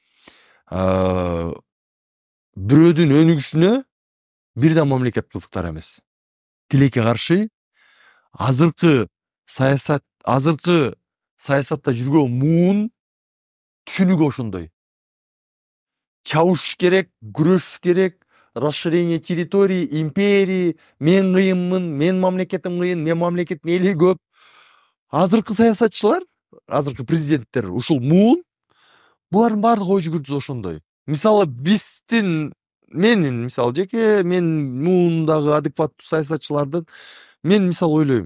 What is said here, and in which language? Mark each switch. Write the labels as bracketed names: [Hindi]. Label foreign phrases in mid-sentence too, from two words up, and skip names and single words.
[Kyrgyz] Бирөөдүн өнүгүшүнө бир да мамлекет кызыктар эмес. Тилекке каршы азыркы саясатта жүргөн муун түшүнүгү ошондой. Чабыш керек, күрөшүш керек, [Russian] расширение территории, империи, [Kyrgyz] мен кыйынмын, мен мамлекетим кыйын, мен мамлекеттин эли көп. Азыркы саясатчылар, азыркы президенттер ушул муун, булардын баардык ой жүгүртүүсү ошондой. Мисалы мисалы жеке мен муундагы адекваттуу саясатчылардын мен мисалы ойлойм.